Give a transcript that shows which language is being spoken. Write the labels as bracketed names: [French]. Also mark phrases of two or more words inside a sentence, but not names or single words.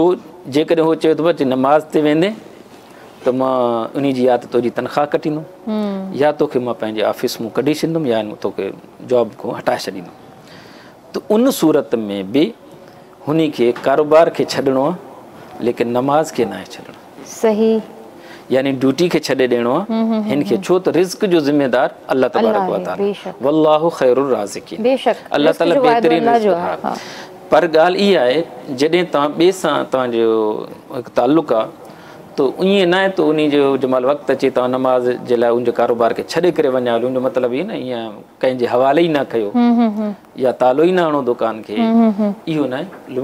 [Sindhi] जेकॾहिं उहो चए थो अचे नमाज़ ते वेंदे त मां उन जी या त तुंहिंजी तनख़्वाह कटींदुमि, या तोखे मां पंहिंजे ऑफिस मां कढी छॾींदुमि, या तोखे जॉब खां हटाए छॾींदुमि। त उन सूरत में बि हुन खे कारोबार खे छॾिणो आहे, लेकिन नमाज खे न आहे छॾिणो। सही। यानी ड्यूटी खे छॾे ॾियणो आहे हिन खे, छो त रिज़्क़ जो ज़िम्मेदार अल्लाह [Arabic] تبارك وتعالى, والله خير الرازقين, [Sindhi] अल्लाह ताला बहितरीन रिज़्क़। पर ॻाल्हि इहा आहे, जॾहिं तव्हां ॿिए सां तव्हांजो ताल्लुक़ु आहे त ईअं न आहे त उन जो जंहिंमहिल वक़्तु अचे तव्हां नमाज़ जे लाइ उनजो कारोबार खे छॾे करे वञा हलो, उनजो मतिलबु इहो न ईअं कंहिंजे हवाले ई न कयो या तालो ई न हणो दुकान खे, इहो न आहे।